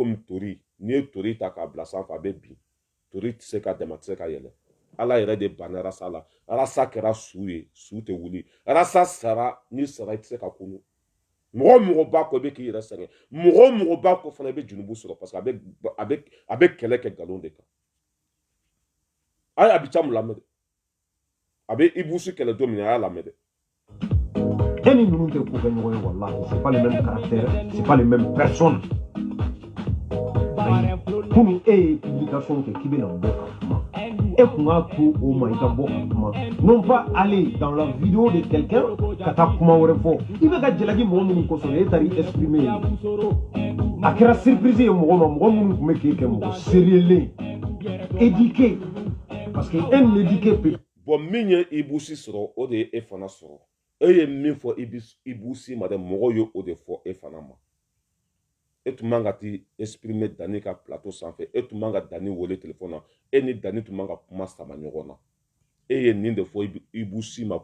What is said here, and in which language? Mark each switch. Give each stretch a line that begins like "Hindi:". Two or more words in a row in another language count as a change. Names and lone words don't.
Bambara: komi tori n'i ye tori ta k'a bila sanfɛ a bɛ bin tori tɛ se ka dɛmɛ a tɛ se ka yɛlɛ ala yɛrɛ de banna arasa la arasa kɛra su ye su tɛ wuli arasa sara ni sara i tɛ se ka kunu mɔgɔ b'a kɔ i bɛ k'i yɛrɛ sɛgɛn mɔgɔ b'a kɔ fana i bɛ junubu sɔrɔ
French: parce que
Bambara: a bɛ kɛlɛ kɛ nkalon de kan a ye Abidjan lamɛn dɛ a bɛ Ibusu kɛlɛ don min a y'a lamɛn dɛ e ni ninnu tɛ ko kɛ ɲɔgɔn ye wallahi
French: c'est pas les mêmes caractères c'est pas les mêmes personnes
Bambara: kunun e ye publication kɛ k'i bɛna bɔ ka kuma e kun k'a to o ma i ka bɔ ka kuma
French: non pas aller dans la vidéo de quelqu'un
Bambara: ka taa kuma wɛrɛ fɔ i bɛ ka jalaki mɔgɔ minnu kosɔn e taara i exprimer yen a kɛra surprise ye mɔgɔ ma mɔgɔ minnu tun bɛ k'e kɛ mɔgɔ
French: sérieux éduqué parce que un éduqué peut
Bambara: bon min ye Ibusi sɔrɔ o de ye e fana sɔrɔ e ye min fɔ Ibusi ma dɛ mɔgɔw ye o de fɔ e fana ma e tun man ka t'i exprimer Dani ka plateau sanfɛ e tun man ka Dani wele téléphone na e ni Dani tun man ka kuma sama ɲɔgɔn na e ye nin de fɔ Ibusi ma